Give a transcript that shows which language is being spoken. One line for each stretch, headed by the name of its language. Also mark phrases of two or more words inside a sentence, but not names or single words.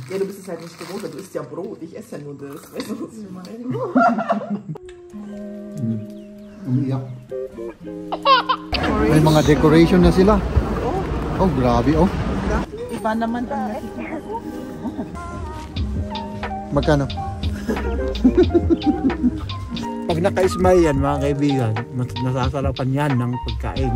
German: Ja, du bist es halt nicht gewohnt, du isst ja Brot, ich esse ja nur das. Weißt du, was ich meine?
Filipino: Umiyak. May mga decoration na sila. Oh, grabe oh. Iba naman ang nakikita ko. Magkano? Pag naka-smile yan mga kaibigan, nasasarapan yan ng pagkain.